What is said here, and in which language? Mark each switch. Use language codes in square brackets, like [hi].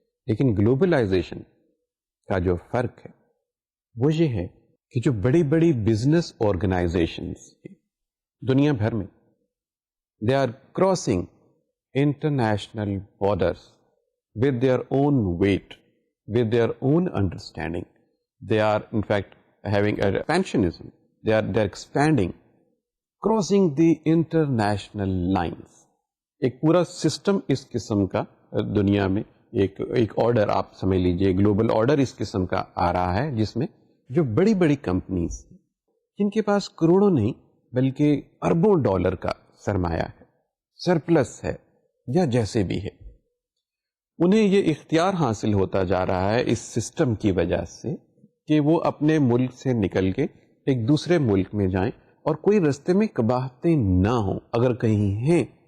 [ur] لیکن گلوبلائزیشن کا جو فرق ہے وہ یہ ہے کہ جو بڑی بڑی بزنس آرگنائزیشنز دنیا بھر میں، [en] They are crossing international borders with their own weight, with their own understanding. They are in fact having expansionism. They are expanding, crossing the international lines. [ur] ایک پورا سسٹم اس قسم کا دنیا میں ایک آرڈر آپ سمجھ لیجئے، گلوبل آرڈر اس قسم کا آ رہا ہے، جس میں جو بڑی بڑی کمپنیز جن کے پاس کروڑوں نہیں بلکہ اربوں ڈالر کا سرمایہ ہے، سرپلس ہے یا جیسے بھی ہے، انہیں یہ اختیار حاصل ہوتا جا رہا ہے اس سسٹم کی وجہ سے کہ وہ اپنے ملک سے نکل کے ایک دوسرے ملک میں جائیں اور کوئی رستے میں قباحتیں نہ ہوں، اگر کہیں ہیں